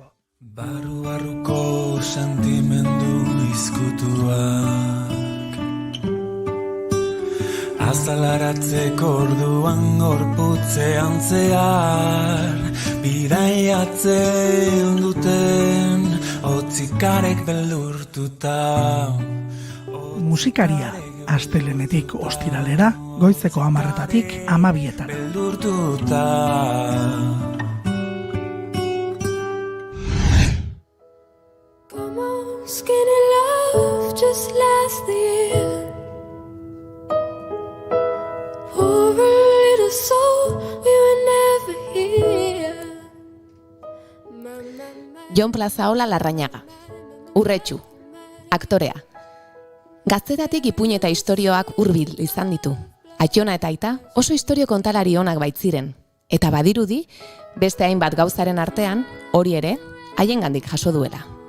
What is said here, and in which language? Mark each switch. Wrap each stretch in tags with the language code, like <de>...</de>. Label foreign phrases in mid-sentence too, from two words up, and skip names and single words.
<eu>Barru-barruko sentimendu izkutuak azalaratzeko orduan gorputzean zehar bidaiatzen duten otzikarek beldurtuta. Musikaria astelenetik ostiralera, goizeko 10:00-tatik 12:00-etara. Beldurtuta.</eu> <en>Come on, skinny love, just last the year. Poor little soul, we were never here.</en> <eu>Jon Plazaola Larrañaga, Urretxu, aktorea. Gaztetatik ipuin eta istorioak hurbil izan ditu. Aiona eta aita oso istorio kontalari onak baitziren, eta badirudi beste hainbat gauzaren artean hori ere haiengandik jaso duela.</eu>